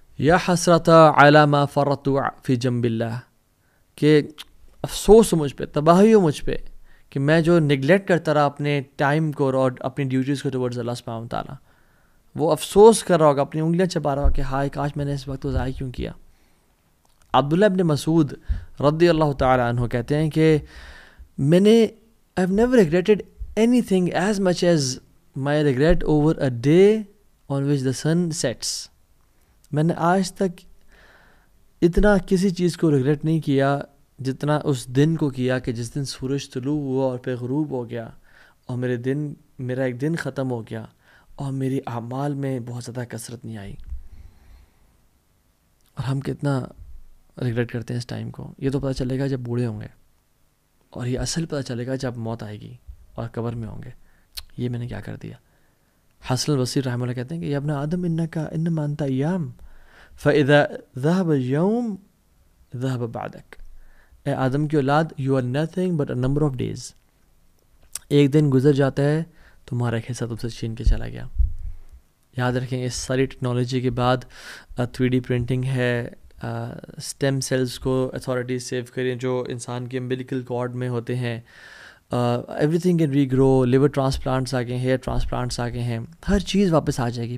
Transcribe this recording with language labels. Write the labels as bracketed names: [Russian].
[Arabic] یا حسرت علی ما فرطت فی جنب اللہ، [Urdu] کہ افسوس ہو مجھ پہ، تباہی ہو مجھ پہ کہ میں جو نگلیکٹ کرتا رہا اپنے ٹائم کو اور اپنی ڈیوٹیز کو ٹورڈز اللہ سبحانہ و تعالیٰ. وہ افسوس کر رہا ہوگا، اپنی انگلیاں چبا رہا ہوگا کہ ہائے کاش میں نے اس وقت کو ضائع کیوں کیا. عبداللہ ابن مسعود رضی اللہ تعالیٰ عنہ کہتے ہیں کہ میں نے [English] I've never regretted anything as much as my regret over a day on which the sun sets. [Urdu] میں نے آج تک اتنا کسی چیز کو ریگریٹ نہیں کیا جتنا اس دن کو کیا کہ جس دن سورج طلوع ہوا اور پھر غروب ہو گیا اور میرا ایک دن ختم ہو گیا اور میری اعمال میں بہت زیادہ کثرت نہیں آئی. اور ہم کتنا ریگریٹ کرتے ہیں اس ٹائم کو. یہ تو پتہ چلے گا جب بوڑھے ہوں گے، اور یہ اصل پتہ چلے گا جب موت آئے گی اور قبر میں ہوں گے یہ میں نے کیا کر دیا. حسن البصری رحمہ اللہ کہتے ہیں کہ [Arabic] یا ابن آدم انما انت ایام فاذا ذهب اليوم ذهب بعدك. [Urdu] اے آدم کی اولاد [English] you are nothing but a number of days. [Urdu] ایک دن گزر جاتا ہے تمہارا ایک حصہ تم سے چھین کے چلا گیا. یاد رکھیں اس ساری ٹیکنالوجی کے بعد 3D پرنٹنگ ہے، اسٹیم سیلز کو اتھارٹیز سیو کریں جو انسان کے امبلیکل کارڈ میں ہوتے ہیں. [English] Everything can regrow. [Urdu] Liver transplants آ گئے ہیں، ہیئر ٹرانسپلانٹس آ گئے ہیں، ہر چیز واپس آ جائے گی.